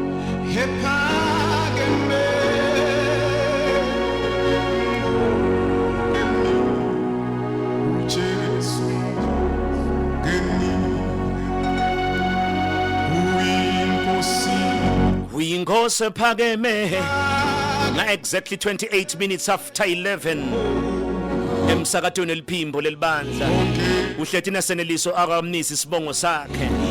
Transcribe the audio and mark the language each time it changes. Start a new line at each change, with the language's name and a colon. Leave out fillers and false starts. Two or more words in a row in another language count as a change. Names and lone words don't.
Swati: ephakeme Jesu ngeni uyinkosi ephakeme nga
English: exactly 28 minutes after 11
Swati: emsakatweni eliphimbo lelibandla uHlethina Seneliso Mnisi sibongo sakhe